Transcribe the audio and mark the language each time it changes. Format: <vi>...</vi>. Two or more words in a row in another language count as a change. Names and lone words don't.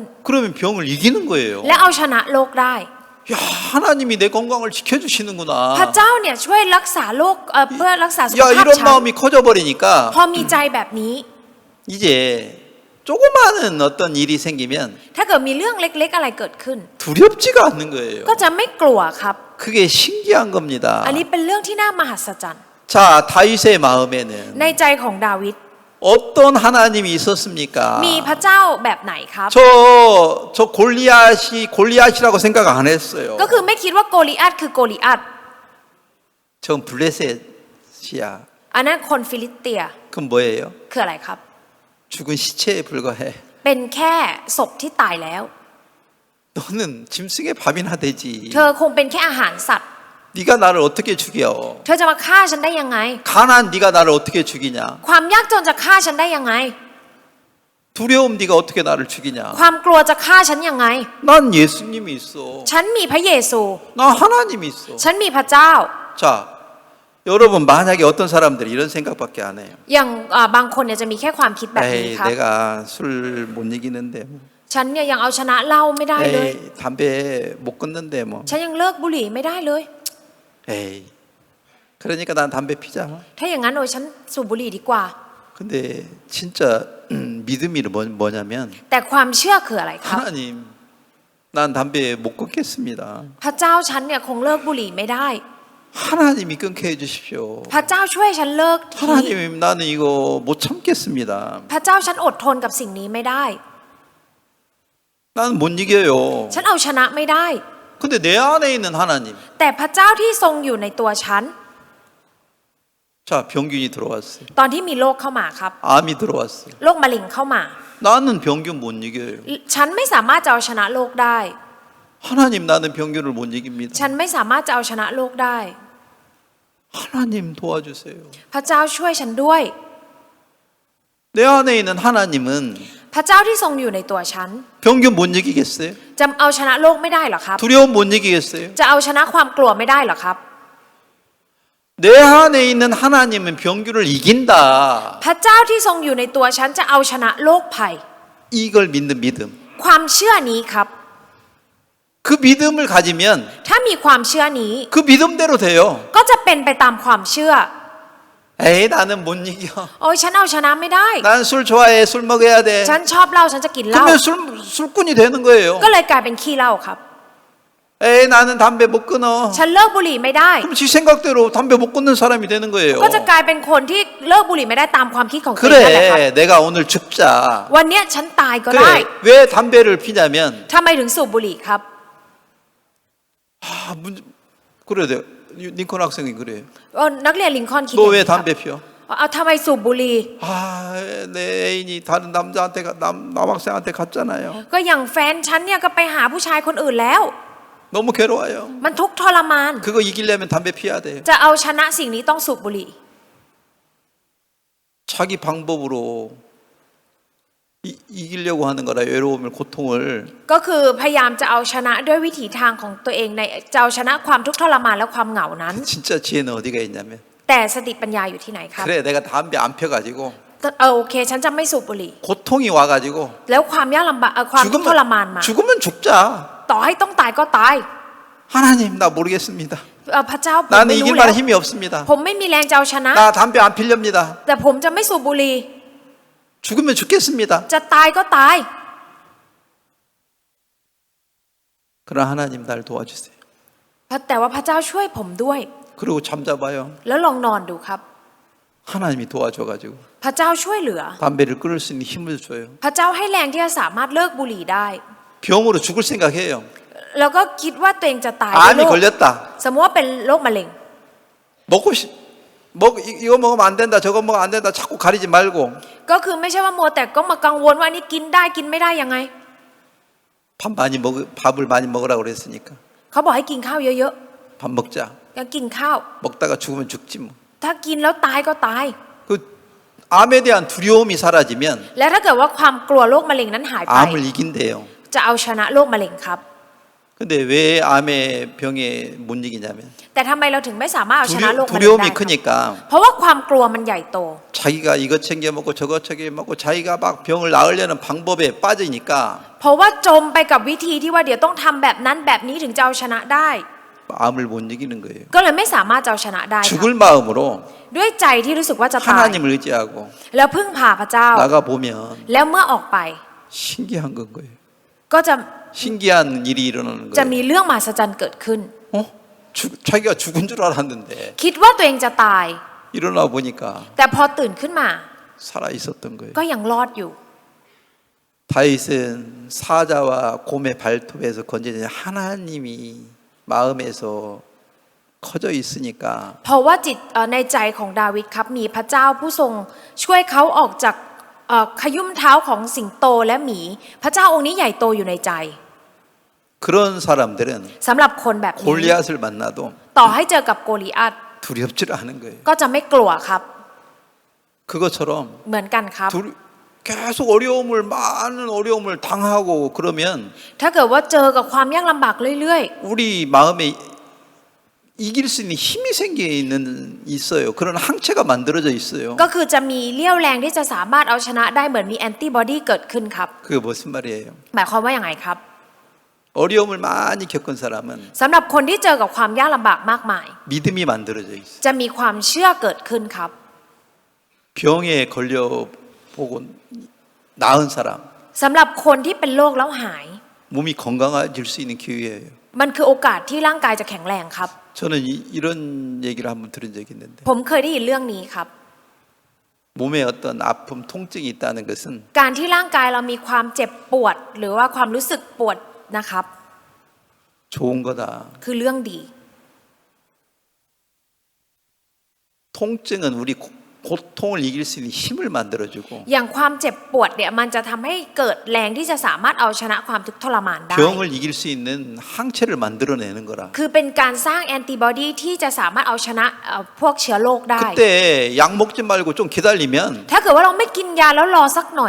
<ko>그러면 병을 이기는 거예요.</ko> <th>และเอาชนะโรคได้</th> <ko>야, 하나님이 내 건강을 지켜주시는구나.</ko> <th>พระเจ้าเนี่ยช่วยรักษาโรคเพื่อรักษาสุข</th> <ko>야,</ko> <th>ภาพ</th> <ko>이런</ko> <th>ฉัน</th> <ko>마음이 커져버리니까</ko> <th>พอมีใจแบบนี้</th> <ko>이제 조그마한 어떤 일이 생기면</ko> <th>ถ้าเกิดมีเรื่องเล็กๆอะไรเกิดขึ้น</th> <ko>두렵지가 않는 거예요.</ko> <th>ก็จะไม่กลัวครับ</th> <ko>그게 신기한 겁니다.</ko> <th>อันนี้เป็นเรื่องที่น่ามหัศจรรย์</th> <ko>자, 다윗의 마음에는</ko> <th>ในใจของดาวิด</th> <ko>어떤 하나님이 있었습니까?</ko> <th>มีพระเจ้าแบบไหนครับ</th> <ko>저 골리앗이라고 생각 안 했어요.</ko> <th>ก็คือไม่คิดว่าโกลิอัตคือโกลิอัต</th> <ko>전 블레셋이야.</ko> <th>อันนั้นคนฟิลิสเตีย</th> <ko>그럼 뭐예요?</ko> <th>คืออะไรครับ</th> <ko>죽은 시체에 불과해.</ko> <th>เป็นแค่ศพที่ตายแล้ว</th> <ko>너는 짐승의 밥이나 되지.</ko> <th>เธอคงเป็นแค่อาหารสัตว์</th> <ko>네가 나를 어떻게 죽여?</ko> <th>เธอจะมาฆ่าฉันได้ยังไง</th> <ko>가난 네가 나를 어떻게 죽이냐?</ko> <th>ความยากจนจะฆ่าฉันได้ยังไง</th> <ko>두려움 네가 어떻게 나를 죽이냐?</ko> <th>ความกลัวจะฆ่าฉันยังไง</th> <ko>난 예수님이 있어.</ko> <th>ฉันมีพระเยซู</th> <ko>나 하나님이 있어.</ko> <th>ฉันมีพระเจ้า</th> <ko>자, 여러분 만약에 어떤 사람들이 이런 생각밖에 안 해요.</ko> <th>อย่างบางคนเนี่ยจะมีแค่ความคิดแบบนี้</th> <ko>에이,</ko> <th>ครับ</th> <ko>내가 술 못 이기는데 뭐.</ko> <th>ฉันเนี่ยยังเอาชนะเหล้าไม่ได้เลย</th> <ko>에이, 담배 못 끊는데 뭐.</ko> <th>ฉันยังเลิกบุหรี่ไม่ได้เลย</th> <ko>에이. 그러니까 난 담배 피자.</ko> <th>ถ้าอย่างนั้นโอ้ยฉันสูบบุหรี่ดีกว่า</th> <ko>근데 진짜 믿음이 뭐냐면</ko> <th>แต่ความเชื่อคืออะไรครับ</th> <ko>하나님, 난 담배 못 끊겠습니다.</ko> <th>พระเจ้าฉันเนี่ยคงเลิกบุหรี่ไม่ได้</th> <ko>하나님이 끊게 해주십시오.</ko> <th>พระเจ้าช่วยฉันเลิกที</th> <ko>하나님, 나는 이거 못 참겠습니다.</ko> <th>พระเจ้าฉันอดทนกับสิ่งนี้ไม่ได้</th> <ko>나는 못 이겨요.</ko> <th>ฉันเอาชนะไม่ได้</th> <ko>근데 내 안에 있는 하나님.</ko> <th>แต่พระเจ้าที่ทรงอยู่ในตัวฉัน</th> <ko>자, 병균이 들어왔어요.</ko> <th>ตอนที่มีโรคเข้ามาครับ</th> <ko>암이 들어왔어요.</ko> <th>โรคมะเร็งเข้ามา</th> <ko>나는 병균 못 이겨요.</ko> <th>ฉันไม่สามารถจะเอาชนะโรคได้</th> <ko>하나님, 나는 병균을 못 이깁니다.</ko> <th>ฉันไม่สามารถจะเอาชนะโรคได้</th> <ko>하나님 도와주세요.</ko> <th>พระเจ้าช่วยฉันด้วย</th> <ko>내 안에 있는 하나님은</ko> <th>พระเจ้าที่ทรงอยู่ในตัวฉัน</th> <ko>병균 못 이기겠어요?</ko> <th>จะเอาชนะโรคไม่ได้หรอครับ</th> <ko>두려움 못 이기겠어요?</ko> <th>จะเอาชนะความกลัวไม่ได้หรอครับ</th> <ko>내 안에 있는 하나님은 병균을 이긴다.</ko> <th>พระเจ้าที่ทรงอยู่ในตัวฉันจะเอาชนะโรคภัย</th> <ko>이걸 믿는 믿음.</ko> <th>ความเชื่อนี้ครับ</th> <ko>그 믿음을 가지면</ko> <th>ถ้ามีความเชื่อนี้</th> <ko>그 믿음대로 돼요.</ko> <th>ก็จะเป็นไปตามความเชื่อ</th> <ko>에이 나는 못 이겨.</ko> <th>โอ้ยฉันเอาชนะไม่ได้</th> <ko>난 술 좋아해. 술 먹어야 돼.</ko> <th>ฉันชอบเหล้าฉันจะกินเหล้า</th> <ko>그러면 술꾼이 되는 거예요.</ko> <th>ก็เลยกลายเป็นขี้เหล้าครับ</th> <ko>에이 나는 담배 못 끊어.</ko> <th>ฉันเลิกบุหรี่ไม่ได้</th> <ko>그럼 지 생각대로 담배 못 끊는 사람이 되는 거예요.</ko> <th>ก็จะกลายเป็นคนที่เลิกบุหรี่ไม่ได้ตามความคิดของตัวเองนั่นแหละครับ</th> <ko>그래 내가 오늘 죽자.</ko> <th>วันเนี้ยฉันตายก็ได้</th> <ko>그래 왜 담배를 피냐면</ko> <th>ทำไมถึงสูบบุหรี่ครับ</th> <ko>그래야 돼. 링컨 학생이 그래요.</ko> <th>นักเรียนลิงคอล์นคิด</th> <ko>너</ko> <th>อย่าง</th> <ko>왜</ko> <th>นี้ครับ</th> <ko>담배 피워?</ko> <th>เอาทำไมสูบบุหรี่</th> <ko>내 애인이 다른 남자한테 남학생한테 갔잖아요.</ko> <th>ก็อย่างแฟนฉันเนี่ยก็ไปหาผู้ชายคนอื่นแล้ว</th> <ko>너무 괴로워요.</ko> <th>มันทุกข์ทรมาน</th> <ko>그거 이기려면 담배 피워야 돼요.</ko> <th>จะเอาชนะสิ่งนี้ต้องสูบบุหรี่</th> <ko>자기 방법으로 이기려고 하는 거라 외로움을 고통을</ko> <th>ก็คือพยายามจะเอาชนะด้วยวิถีทางของตัวเองในจะเอาชนะความทุกข์ทรมานและความเหงานั้น</th> <ko>진짜 지혜는 어디가 있냐면</ko> <th>แต่สติปัญญาอยู่ที่ไหนครับ</th> <ko>그래 내가 담배 안 펴가지고</ko> <th>โอเคฉันจะไม่สูบบุหรี่</th> <ko>고통이 와가지고</ko> <th>แล้วความยากลำบากความทุกข์ทรมานมา</th> <ko>죽으면 죽자.</ko> <th>ต่อให้ต้องตายก็ตาย</th> <ko>하나님 나 모르겠습니다.</ko> <th>พระเจ้าผม</th> <ko>나는</ko> <th>ไม่รู้</th> <ko>이길</ko> <th>แล้ว</th> <ko>만한 힘이 없습니다.</ko> <th>ผมไม่มีแรงจะเอาชนะ</th> <ko>나 담배 안 필렵니다.</ko> <th>แต่ผมจะไม่สูบบุหรี่</th> <ko>죽으면 죽겠습니다.</ko> <th>จะตายก็ตาย</th> <ko>그러나 하나님 날 도와주세요.</ko> <th>แต่ว่าพระเจ้าช่วยผมด้วย</th> <ko>그리고 잠자봐요.</ko> <th>แล้วลองนอนดูครับ</th> <ko>하나님이 도와줘가지고</ko> <th>พระเจ้าช่วยเหลือ</th> <ko>담배를 끊을 수 있는 힘을 줘요.</ko> <th>พระเจ้าให้แรงที่จะสามารถเลิกบุหรี่ได้</th> <ko>병으로 죽을 생각해요.</ko> <th>แล้วก็คิดว่าตัวเองจะตายด้วย</th> <ko>암이</ko> <th>โรค</th> <ko>걸렸다.</ko> <th>สมมติว่าเป็นโรคมะเร็ง</th> <ko>이거 먹으면 안 된다. 저거 먹으면 안 된다. 자꾸 가리지 말고</ko> <th>ก็คือไม่ใช่ว่ามัวแต่ก็มากังวลว่านี่กินได้กินไม่ได้ยังไง</th> <ko>밥을 많이 먹으라고 그랬으니까</ko> <th>เขาบอกให้กินข้าวเยอะ</th> <ko>밥 먹자.</ko> <th>ๆก็กินข้าว</th> <ko>먹다가 죽으면 죽지 뭐.</ko> <th>ถ้ากินแล้วตายก็ตาย</th> <ko>그 암에 대한 두려움이 사라지면</ko> <th>และถ้าเกิดว่าความกลัวโรคมะเร็งนั้นหายไป</th> <ko>암을 이긴대요.</ko> <th>จะเอาชนะโรคมะเร็งครับ</th> <ko>근데 왜 암의 병에 못 이기냐면</ko> <th>แต่ทำไมเราถึงไม่สามารถเอาชนะโรคมะเร็งได้</th> <ko>두려움이</ko> <th>ครับ</th> <ko>크니까</ko> <th>เพราะว่าความกลัวมันใหญ่โต</th> <ko>자기가 이것 챙겨 먹고 저것 챙겨 먹고 자기가 막 병을 나으려는 방법에 빠지니까</ko> <th>เพราะว่าจมไปกับวิธีที่ว่าเดี๋ยวต้องทำแบบนั้นแบบนี้ถึงจะเอาชนะได้</th> <ko>암을 못 이기는 거예요.</ko> <th>ก็เลยไม่สามารถจะเอาชนะได้ครับ</th> <ko>죽을 마음으로</ko> <th>ด้วยใจที่รู้สึกว่าจะตาย</th> <ko>하나님을 의지하고</ko> <th>แล้วพึ่งพาพระเจ้า</th> <ko>나가 보면</ko> <th>แล้วมื่อออกไป</th> <ko>신기한 건 거예요.</ko> <th>ก็จะ</th> <ko>신기한 일이 일어나는</ko> <th>จะ</th> <ko>거예요.</ko> <th>มีเรื่องมหัศจรรย์เกิดขึ้น</th> <ko>자기가 죽은 줄 알았는데</ko> <th>คิดว่าตัวเองจะตาย</th> <ko>일어나 보니까</ko> <th>แต่พอตื่นขึ้นมา</th> <ko>살아 있었던 거예요.</ko> <th>ก็ยังรอดอยู่</th> <ko>다윗은 사자와 곰의 발톱에서 건져진 하나님이 마음에서 커져 있으니까</ko> <th>เพราะว่าจิตในใจของดาวิดครับมีพระเจ้าผู้ทรงช่วยเขาออกจากขยุ้มเท้าของสิงโตและหมี พระเจ้าองค์นี้ใหญ่โตอยู่ในใจ</th> <ko>그런 사람들은</ko> <th>สำหรับคนแบบนี้</th> <ko>골리앗을 만나도</ko> <th>ต่อให้เจอกับโกลิอัต</th> <ko>두렵지 않은 거예요.</ko> <th>ก็จะไม่กลัวครับ</th> <ko>그것처럼</ko> <th>เหมือนกันครับ</th> <ko>계속 많은 어려움을 당하고 그러면</ko> <th>ถ้าเกิดว่าเจอกับความยากลำบากเรื่อย</th> <ko>우리 마음에 이길 수 있는 힘이 있어요. 그런 항체가 만들어져 있어요.</ko> <th>ๆ ก็คือจะมีเลี้ยวแรงที่จะสามารถเอาชนะได้เหมือนมีแอนติบอดีเกิดขึ้นครับ</th> <ko>그게 무슨 말이에요?</ko> <th>หมายความว่าอย่างไรครับ</th> <ko>어려움을 많이 겪은 사람은</ko> <th>สำหรับคนที่เจอกับความยากลำบากมากมาย</th> <ko>믿음이 만들어져 있어요.</ko> <th>จะมีความเชื่อเกิดขึ้นครับ</th> <ko>병에 걸려보고 나은 사람</ko> <th>สำหรับคนที่เป็นโรคแล้วหาย</th> <ko>몸이 건강해질 수 있는 기회예요.</ko> <th>มันคือโอกาสที่ร่างกายจะแข็งแรงครับ</th> <ko>저는 이런 얘기를 한번 들은 적이 있는데</ko> <th>ผมเคยได้ยินเรื่องนี้ครับ</th> <ko>몸에 어떤 아픔, 통증이 있다는 것은</ko> <th>การที่ร่างกายเรามีความเจ็บปวด หรือว่าความรู้สึกปวดนะครับ</th> <ko>좋은 거다.</ko> <th>คือเรื่องดี</th> <ko>통증은 우리 고통을 이길 수 있는 힘을 만들어주고</ko> <th>อย่างความเจ็บปวดเนี่ยมันจะทำให้เกิดแรงที่จะสามารถเอาชนะความทุกข์ทรมานได้</th> <ko>병을 이길 수 있는 항체를 만들어내는 거라.</ko> <th>คือเป็นการสร้างแอนติบอดีที่จะสามารถเอาชนะพวกเชื้อโรคได้</th> <ko>그때 약 먹지 말고 좀 기다리면</ko> <th>ถ้าเกิดว่าเราไม่กินยาแล้วรอสักหน่อย</th>